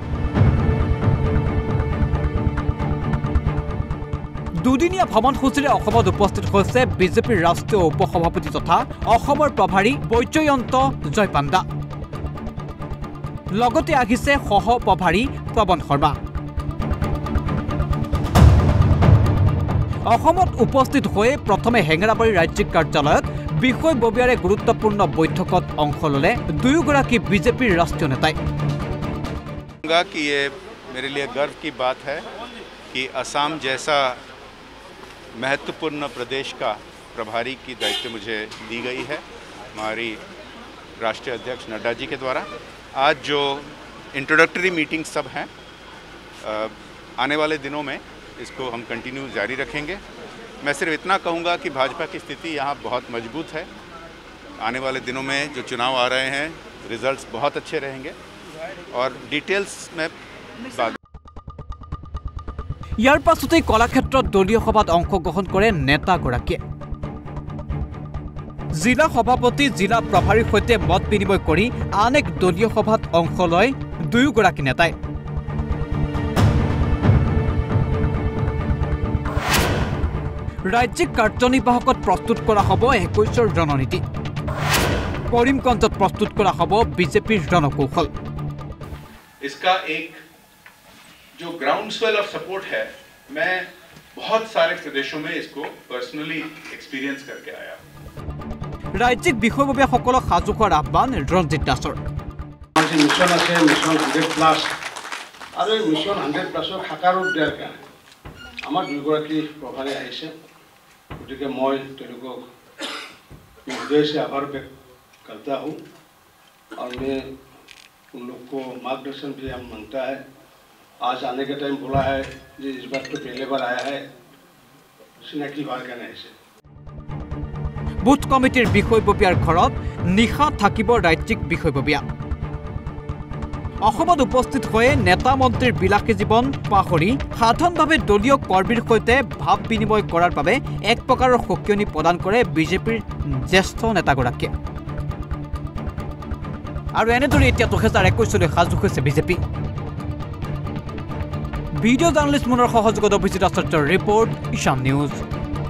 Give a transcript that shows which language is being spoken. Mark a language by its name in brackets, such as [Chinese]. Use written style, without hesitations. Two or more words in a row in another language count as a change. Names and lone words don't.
[Assamese] দুদিনীয়া ভ্ৰমণসূচীৰে অসমত উপস্থিত হৈছে বিজেপিৰ ৰাষ্ট্ৰীয় উপসভাপতি তথা অসমৰ প্ৰভাৰী বৈজয়ন্ত জয়পাণ্ডা লগতে আহিছে সহপ্ৰভাৰী প্ৰবন শৰ্মা অসমত উপস্থিত হৈ প্ৰথমে হেঙেৰাবাৰী ৰাজ্যিক কাৰ্যালয়ত বিষয় ববিয়াৰে গুৰুত্বপূৰ্ণ বৈঠকত অংশ ল'লে দুয়োগৰাকী বিজেপিৰ ৰাষ্ট্ৰীয় নেতাই [Hindi] कि ये मेरे लिए गर्व की बात है कि असम जैसा महत्वपूर्ण प्रदेश का प्रभारी की दायित्व मुझे दी गई है हमारी राष्ट्रीय अध्यक्ष नड्डा जी के द्वारा आज जो [English] introductory meeting [Hindi] सब हैं आने वाले दिनों में इसको हम कंटिन्यू जारी रखेंगे मैं सिर्फ इतना कहूँगा कि भाजपा की स्थिति यहाँ बहुत मजबूत है आने वाले दिनों में जो चुनाव आ रहे हैं रिजल्ट्स बहुत अच्छे रहेंगे और डिटेल्स में बात [Assamese] ইয়াৰ পাছতে কলাক্ষেত্ৰত দলীয় সভাত অংশগ্ৰহণ কৰে নেতাগৰাকীয়ে জিলা সভাপতি জিলা প্ৰভাৰীৰ সৈতে মত বিনিময় কৰি আন এক দলীয় সভাত অংশ লয় দুয়োগৰাকী নেতাই ৰাজ্যিক কাৰ্যনিৰ্বাহকত প্ৰস্তুত কৰা হ'ব 21ৰ ৰণনীতি কৰিমগঞ্জত প্ৰস্তুত কৰা হ'ব বিজেপিৰ ৰণকৌশল [Hindi] इसका एक जो [English] ground swell of support [Hindi] है मैं बहुत सारे प्रदेशों में इसको [English] personally experience [Hindi] करके आया [Assamese] ৰাজ্যিক বিষয়ববীয়াসকলক সাজু কৰাৰ আহ্বান ৰঞ্জিত দাসৰ মিছন আছে মিছন 100+ আৰু মিছন 100+ৰ সাকাৰ ৰূপ দিয়াৰ কাৰণে আমাৰ দুয়োগৰাকী প্ৰভাৰী আহিছে গতিকে মই তেওঁলোকক হৃদয় [Hindi] से आभार व्यक्त करता हूँ और मैं उन लोग को मार्गदर्शन भी हम मांगता है आज आने का टाइम बोला है जो इस बार तो पहले बार आया है चिनाकी बार कहना है [Assamese] বুথ কমিটিৰ বিষয়ববীয়াৰ ঘৰত নিশা থাকিব ৰাজ্যিক বিষয়ববীয়া অসমত উপস্থিত হৈ নেতা মন্ত্ৰীৰ বিলাসী জীৱন পাহৰি সাধাৰণভাৱে দলীয় কৰ্মীৰ সৈতে ভাৱ বিনিময় কৰাৰ বাবে এক প্ৰকাৰৰ সকিয়নি প্ৰদান কৰে বিজেপিৰ জ্যেষ্ঠ নেতাগৰাকীয়ে আৰু এনেদৰে এতিয়া 2021লৈ সাজু হৈছে বিজেপি [English] video journalist [Assamese] মুনৰ সহযোগত অভিজিত আচাৰ্যৰ ৰিপৰ্ট ঈশান নিউজ